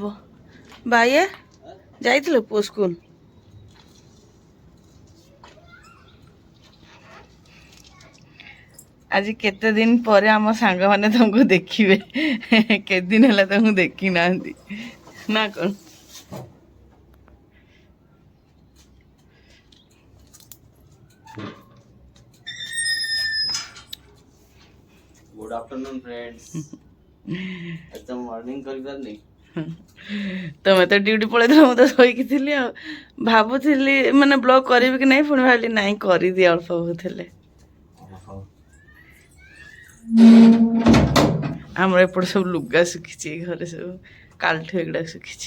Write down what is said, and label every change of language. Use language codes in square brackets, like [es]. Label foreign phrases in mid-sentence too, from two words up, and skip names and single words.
[or] ବାଇଆ ଯାଇଥିଲ ପୁଅ ସ୍କୁଲ? ଆଜି କେତେ ଦିନ ପରେ ଆମ ସାଙ୍ଗମାନେ ତମକୁ ଦେଖିବେ। କେତେ ଦିନ ହେଲା ତମକୁ ଦେଖି ନାହାନ୍ତି ନା କ'ଣ? [en] good afternoon friends. [or] अच्छा मॉर्निंग କରିପାରନି। ତମେ ତ ଡ୍ୟୁଟି ପଳେଇଥିଲ, ମୁଁ ତ ଶୋଇକି ଥିଲି। ଆଉ ଭାବୁଥିଲି ମାନେ ବ୍ଲଗ୍ କରିବି କି ନାହିଁ, ପୁଣି ଭାବିଲି ନାହିଁ କରିଦିଏ, ଅଳ୍ପ ବହୁତ ହେଲେ। ଆମର ଏପଟେ ସବୁ ଲୁଗା ଶୁଖିଛି, ଘରେ ସବୁ କାଲିଠୁ ଏଗୁଡ଼ା ଶୁଖିଛି।